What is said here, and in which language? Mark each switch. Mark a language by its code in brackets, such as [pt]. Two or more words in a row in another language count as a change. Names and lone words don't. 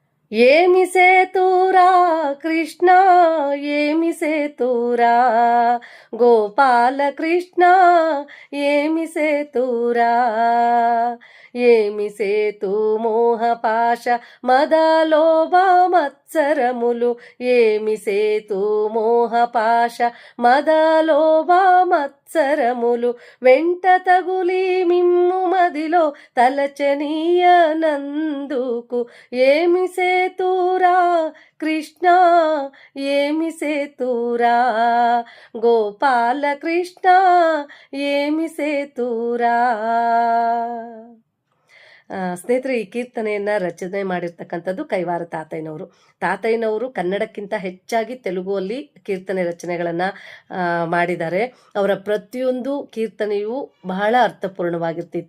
[te] ఏమి సేతురా కృష్ణ ఏమి సేతురా గోపాల కృష్ణ ఏమి సేతురా ఏమి సేతు మోహపాశ మదలోభ మత్సరములు ఏమి సేతు మోహపాశ మదలోభ మత్సరములు వెంట తగులి మిమ్ము మదిలో తలచనీయనందుకు ఏమి సేతురా కృష్ణ ఏమి సేతురా గోపాల కృష్ణ ఏమి ಸೇತುರಾ. [kn] ಸ್ನೇಹಿತರೆ, ಈ ಕೀರ್ತನೆಯನ್ನ ರಚನೆ ಮಾಡಿರ್ತಕ್ಕಂಥದ್ದು ಕೈವಾರ ತಾತಯ್ಯನವರು ಕನ್ನಡಕ್ಕಿಂತ ಹೆಚ್ಚಾಗಿ ತೆಲುಗುವಲ್ಲಿ ಕೀರ್ತನೆ ರಚನೆಗಳನ್ನ ಮಾಡಿದ್ದಾರೆ. ಅವರ ಪ್ರತಿಯೊಂದು ಕೀರ್ತನೆಯು ಬಹಳ ಅರ್ಥಪೂರ್ಣವಾಗಿರ್ತಿತ್ತು.